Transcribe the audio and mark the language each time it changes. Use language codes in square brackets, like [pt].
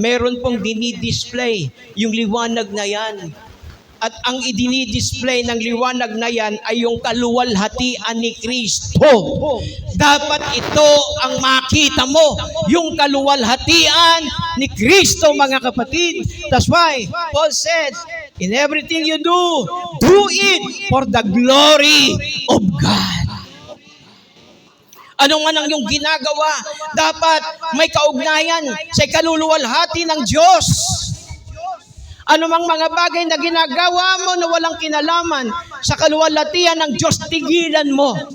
[tl] Meron pong dinidisplay yung liwanag na yan. At ang idinidisplay ng liwanag na yan ay yung kaluwalhatian ni Kristo. Dapat ito ang makita mo, yung kaluwalhatian ni Kristo, mga kapatid. [en] That's why Paul said, in everything you do it for the glory of God. [tl] Ano man ang iyong ginagawa, dapat may kaugnayan sa kaluluwalhati ng Diyos. Ano mang mga bagay na ginagawa mo na walang kinalaman sa kaluwalhatian ng Diyos, tigilan mo.